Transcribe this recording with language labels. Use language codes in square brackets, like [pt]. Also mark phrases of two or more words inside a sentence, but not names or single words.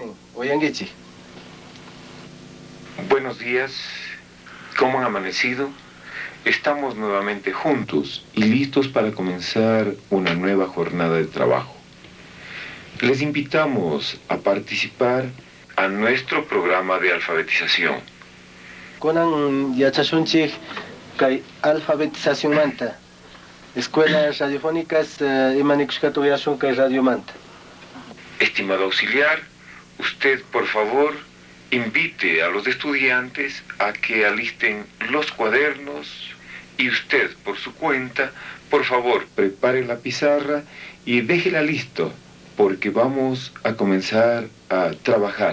[es] Buenos días, ¿cómo han amanecido? Estamos nuevamente juntos y listos para comenzar una nueva jornada de trabajo. Les invitamos a participar a nuestro programa de alfabetización. [qu] Conan yachashunchik kay alfabetización manta. [es] Escuelas radiofónicas [qu] imanikushkatu yashun kay radio manta. [es] Estimado auxiliar, usted por favor invite a los estudiantes a que alisten los cuadernos y usted por su cuenta, por favor, prepare la pizarra y déjela listo porque vamos a comenzar a trabajar.